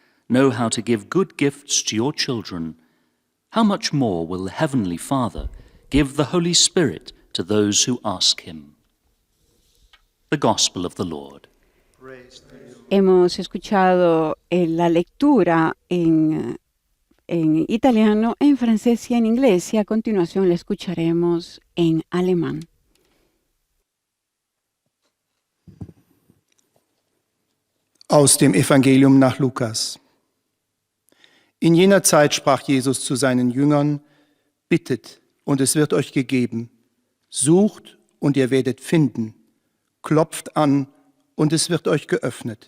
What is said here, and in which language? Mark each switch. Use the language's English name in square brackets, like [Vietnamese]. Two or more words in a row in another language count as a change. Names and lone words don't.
[English] know how to give good gifts to your children, how much more will the Heavenly Father give the Holy Spirit to those who ask him? The Gospel of the Lord. [Spanish] Hemos escuchado la lectura en italiano, en francés y en inglés, y a continuación la escucharemos en alemán. [German] Aus dem Evangelium nach Lukas. In jener Zeit sprach Jesus zu seinen Jüngern: Bittet, und es wird euch gegeben. Sucht, und ihr werdet finden. Klopft an, und es wird euch geöffnet.